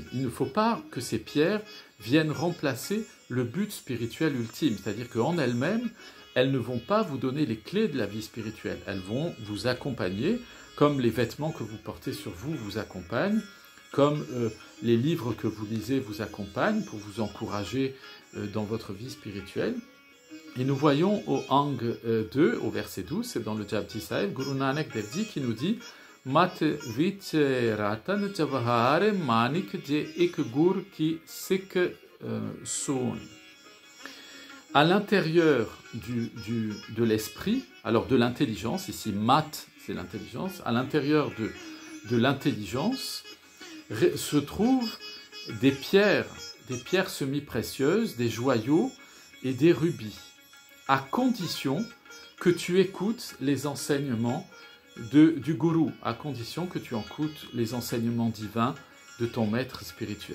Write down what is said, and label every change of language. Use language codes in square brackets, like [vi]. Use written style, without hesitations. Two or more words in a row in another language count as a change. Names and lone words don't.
[fr] Il ne faut pas que ces pierres viennent remplacer le but spirituel ultime, c'est-à-dire qu'en elles-mêmes, elles ne vont pas vous donner les clés de la vie spirituelle, elles vont vous accompagner, comme les vêtements que vous portez sur vous vous accompagnent, comme les livres que vous lisez vous accompagnent pour vous encourager dans votre vie spirituelle. Et nous voyons au Ang 2, au verset 12, c'est dans le Japji Sahib, Guru Nanak Dev Ji qui nous dit « [pa] ਮਤਿ ਵਿਚਿ ਰਤਨ ਜਵਾਹਰ ਮਾਣਿਕ ਜੇ ਇਕ ਗੁਰ ਕੀ ਸਿਖ ਸੁਣੀ » [fr] À l'intérieur de l'esprit, alors de l'intelligence, ici mat c'est l'intelligence, à l'intérieur de l'intelligence se trouvent des pierres semi-précieuses, des joyaux et des rubis, à condition que tu écoutes les enseignements du gourou, à condition que tu écoutes les enseignements divins de ton maître spirituel.